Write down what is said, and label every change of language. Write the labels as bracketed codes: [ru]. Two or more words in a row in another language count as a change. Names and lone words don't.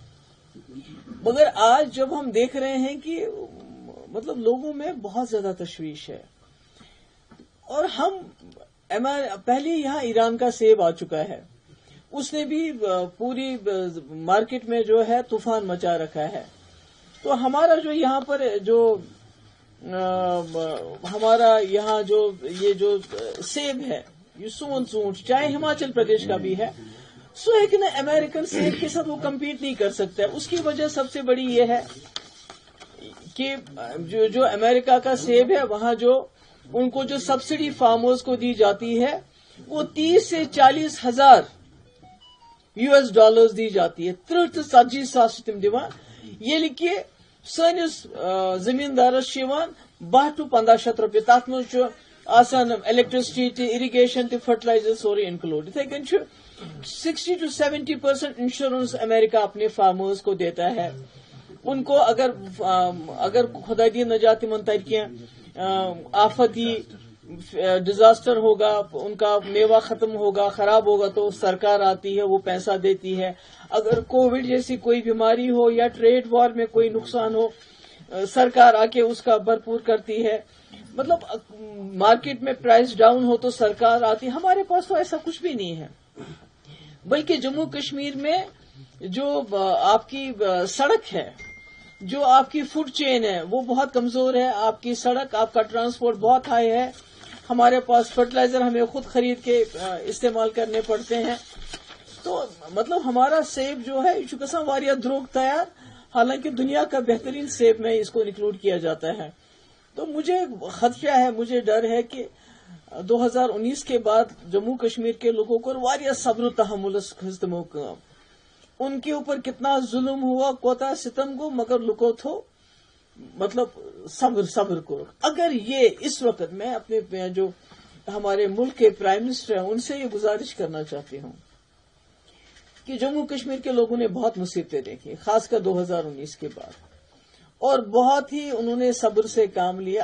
[ur] مگر آج جب ہم دیکھ رہے ہیں کہ مطلب لوگوں میں بہت زیادہ تشویش ہے، اور ہم پہلے یہاں ایران کا سیب آ چکا ہے، اس نے بھی پوری مارکیٹ میں جو ہے طوفان مچا رکھا ہے، تو ہمارا جو یہاں پر جو ہمارا یہاں جو یہ جو سیب ہے، یہ [ks] سون ژوٗنٛٹھ [ur] چاہے ہماچل پردیش کا بھی ہے، سو ایک نا امریکن سیب کے ساتھ وہ کمپیٹ نہیں کر سکتا ہے، اس کی وجہ سب سے بڑی یہ ہے کہ جو امریکہ کا سیب ہے وہاں جو ان کو جو سبسڈی فارمرز کو دی جاتی ہے وہ 30 سے 40 ہزار [ks] $US [ur] دی جاتی ہے، [ks] 30 to 40 ساس تم دیوان، یل کہ سنس زمیندارس 12 to 1500 رۄپیہِ، تات منٛز چھُ آسان الیکٹرسٹی تہِ، اریگیشن تہِ، فرٹیلائزر سورُے انکلوڈ، یتھے کٔنۍ چھُ 60 to 70% انشورنس [ur] امریکہ اپنے فارمرز کو دیتا ہے، ان کو اگر [ks] خدا دی نجات تمن تر کینٛہہ آفتی [ur] ڈیزاسٹر ہوگا، ان کا میوہ ختم ہوگا، خراب ہوگا، تو سرکار آتی ہے، وہ پیسہ دیتی ہے، اگر کووڈ جیسی کوئی بیماری ہو یا [en] trade war [ur] میں کوئی نقصان ہو، سرکار آ کے اس کا بھرپور کرتی ہے، مطلب مارکیٹ میں [en] price down [ur] ہو تو سرکار آتی ہے، ہمارے پاس تو ایسا کچھ بھی نہیں ہے، بلکہ جموں کشمیر میں جو آپ کی سڑک ہے، جو آپ کی [en] food chain [ur] ہے وہ بہت کمزور ہے، آپ کی سڑک، آپ کا ٹرانسپورٹ بہت ہائی ہے، ہمارے پاس فرٹیلائزر ہمیں خود خرید کے استعمال کرنے پڑتے ہیں، تو مطلب ہمارا سیب جو ہے یہ [ks] گژھان واریاہ دروگ تیار، [ur] حالانکہ دنیا کا بہترین سیب میں اس کو انکلوڈ کیا جاتا ہے، تو مجھے خدشہ ہے، مجھے ڈر ہے کہ 2019 کے بعد جموں کشمیر کے لوگوں کو واریاہ صبر و تحمل [ks] کھز تمو کام، [ur] ان کے اوپر کتنا ظلم ہوا، [ks] کوتا ستم گو، مگر لکو تھو مطلب صبر کر، [ur] اگر یہ اس وقت میں اپنے جو ہمارے ملک کے [en] prime minister [ur] ہیں ان سے یہ گزارش کرنا چاہتی ہوں کہ جموں کشمیر کے لوگوں نے بہت مصیبتیں دیکھی، خاص کر 2019 کے بعد، اور بہت ہی انہوں نے صبر سے کام لیا.